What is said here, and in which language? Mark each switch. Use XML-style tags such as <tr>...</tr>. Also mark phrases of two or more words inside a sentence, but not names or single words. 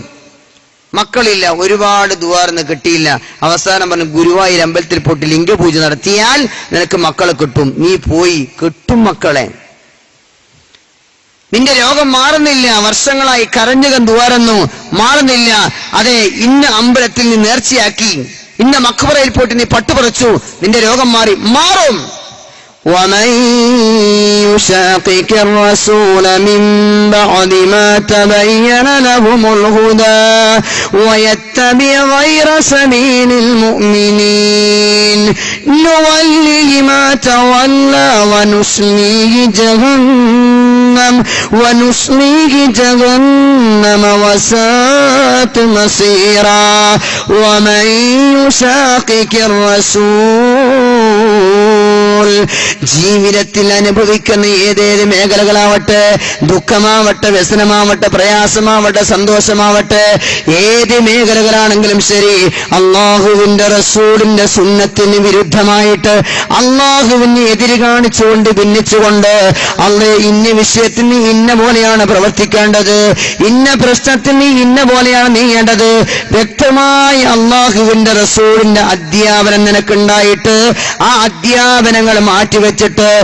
<ml>മക്കളില്ല, ഒരുപാട് ദുആർന്ന് കിട്ടിയില്ല, അവസാനം പറഞ്ഞു ഗുരുവായൂർ അമ്പലത്തിൽ പോയിട്ട് ലിംഗപൂജ നടത്തിയാൽ നിനക്ക് മക്കളെ കിട്ടും. നീ പോയി, കിട്ടും മക്കളെ. നിന്റെ രോഗം മാറുന്നില്ല, വർഷങ്ങളായി കരഞ്ഞുകം ദുആറുന്നു, മാറുന്നില്ല. അതെ, ഇന്ന അമ്പലത്തിൽ നീ നേർച്ചയാക്കി, ഇന്ന മഖബറയിൽ പോയിട്ട് നീ പട്ടുപറിച്ചു, നിന്റെ രോഗം മാറും.</ml> <ar>ومن يشاقق الرسول من بعد ما تبين لهم الهدى ويتبع غير سبيل المؤمنين نوله ما تولى ونصليه جهنم وساءت مصيرا ومن يشاقق</ar> <ml>الرسول ജീവിതത്തിൽ അനുഭവിക്കുന്ന ഏതേത് മേഖലകളാവട്ടെ, ദുഃഖമാവട്ടെ, വ്യസനമാവട്ടെ, പ്രയാസമാവട്ടെ, സന്തോഷമാവട്ടെ, ഏത് മേഖലകളാണെങ്കിലും ശരി, അള്ളാഹുവിന്റെ റസൂലിന്റെ സുന്നത്തിന് വിരുദ്ധമായിട്ട് അള്ളാഹുവിന് എതിര് കാണിച്ചുകൊണ്ട് ഭിന്നിച്ചുകൊണ്ട് അള്ളേ ഇന്ന വിഷയത്തിന് ഇന്ന പോലെയാണ് പ്രവർത്തിക്കേണ്ടത്, ഇന്ന പ്രശ്നത്തിന് ഇന്ന പോലെയാണ് നീങ്ങേണ്ടത്, വ്യക്തമായി അള്ളാഹുവിന്റെ റസൂലിന്റെ അധ്യാപനം നിനക്കുണ്ടായിട്ട് ആ അധ്യാപനങ്ങൾ മാറ്റിവെച്ചിട്ട്</ml>